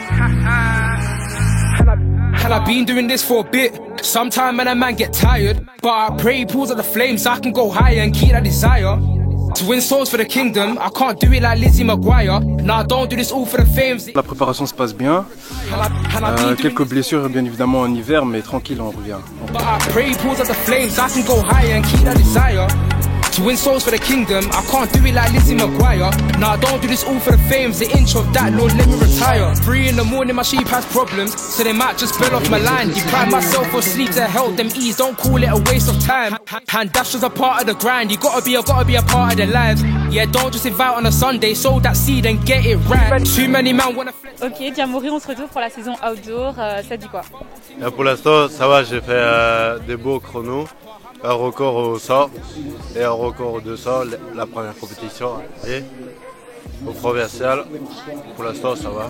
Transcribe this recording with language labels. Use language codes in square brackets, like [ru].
[en] And I've been doing this for a bit. Sometime when a man get tired, but I pray he pulls at the flames so I can go higher and keep that desire. To win souls for the kingdom, I can't do it like Lizzie McGuire. Nah, I don't do this all for the fame. [fr] La préparation se passe bien. Quelques blessures bien évidemment en hiver, mais tranquille, on revient. [en] But I pray he pulls at the flames so I can go higher and keep that desire. To win souls for the kingdom, I can't do it like Lizzie McGuire. Nah, I don't do this all for the fame. The inch of that, Lord, let me retire. 3 in the morning, my sheep has problems, so they might just bail off my line. Deprive myself of sleep to help them ease. Don't call it a waste of time. Hand dash is a part of the grind. You gotta be a part of their lives. Yeah, don't just invite on a Sunday. Sow that seed and get it right. Too many men wanna flex. [fr] Ok, Diamoury, on se retrouve pour la saison outdoor. Ça dit quoi? Pour l'instant, ça va, j'ai fait des beaux chronos. Un record au 100 et un record au 200, la première compétition. Et au provincial, pour l'instant, ça va.